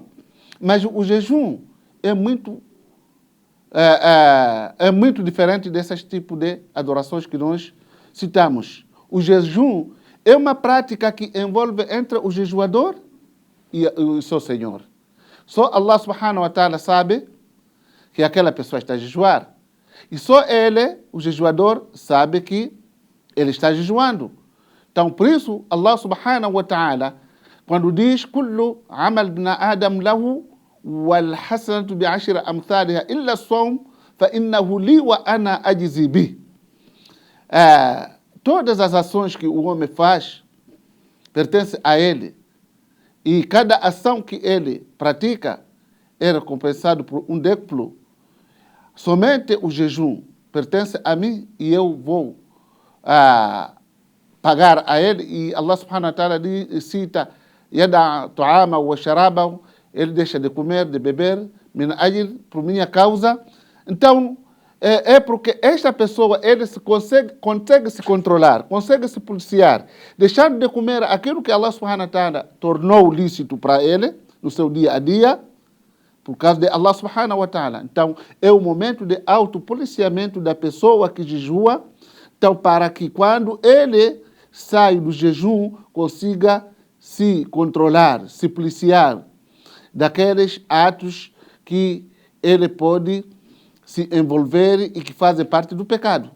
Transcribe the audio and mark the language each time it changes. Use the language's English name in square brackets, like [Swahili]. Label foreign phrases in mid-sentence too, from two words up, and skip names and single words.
[Portuguese] Mas o jejum é muito diferente desses tipos de adorações que nós citamos. O jejum é uma prática que envolve entre o jejuador e o seu Senhor. Só [Arabic] الله سبحانه وتعالى [Portuguese] sabe que aquela pessoa está a jejuar. E só ele, o jejuador, sabe que ele está jejuando. Então, por isso, [Arabic] الله سبحانه وتعالى, [Portuguese] quando diz [Arabic] كل عمل ابن آدم له والحسنة بعشر أمثالها إلا الصوم فإنه لي وأنا أجزي به. [Portuguese] Todas as ações que o homem faz pertencem a ele. E cada ação que ele pratica é recompensado por um décuplo. Somente o jejum pertence a mim e eu vou pagar a ele. E [Arabic] الله سبحانه وتعالى [Portuguese] cita [Arabic] يدع طعامه وشرابه, [Portuguese] ele deixa de comer, de beber, [Arabic] من أجلي, [Portuguese] por minha causa. Então, é porque esta pessoa ele consegue se controlar, consegue se policiar, deixando de comer aquilo que [Arabic] الله سبحانه وتعالى [Portuguese] tornou lícito para ele no seu dia a dia, por causa de [Arabic] الله سبحانه وتعالى. [Portuguese] Então, é o momento de autopoliciamento da pessoa que jejua, então, para que quando ele sai do jejum, consiga se controlar, se policiar daqueles atos que ele pode se envolver e que fazem parte do pecado.